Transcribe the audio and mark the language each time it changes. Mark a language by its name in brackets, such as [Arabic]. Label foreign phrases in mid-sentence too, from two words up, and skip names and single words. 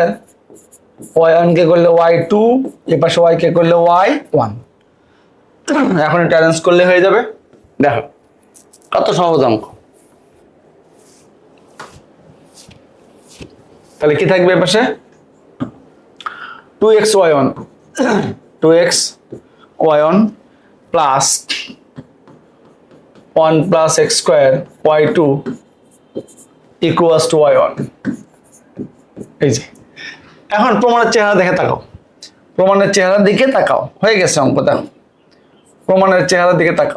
[Bangla] y অন কে করলে y2, এই পাশে y কে করলে y1। এখন এটা অ্যারেঞ্জ করলে হয়ে যাবে। দেখো কত সহজ অঙ্ক। তাহলে কি থাকবে এই পাশে? [English] 2x y1 2x y1 plus 1 plus x square y2 equals to y1. [Bangla] এই যে, এখন প্রমাণের চেহারা দেখে তাকাও, প্রমাণের চেহারার দিকে তাকাও। হয়ে গেছে অঙ্ক। দেখো প্রমাণের চেহারার দিকে তাকাও।